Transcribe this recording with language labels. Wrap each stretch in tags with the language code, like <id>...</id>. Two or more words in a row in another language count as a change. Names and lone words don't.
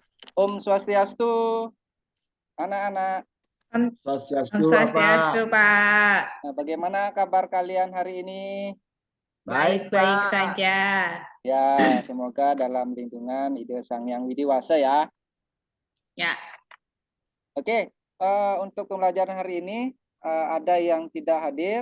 <ban>Om Swastiastu,</ban> <id>anak-anak.</id> <ban>Om, Om Swastiastu, Swastiastu,</ban> <id>Bapak. Pak. Nah, bagaimana kabar kalian hari ini? Baik, Baik-baik Pak. saja. Ya, semoga dalam lindungan Ide Sang Yang Widi Wasa ya. Ya, Oke, untuk pembelajaran hari ini ada yang tidak hadir,</id>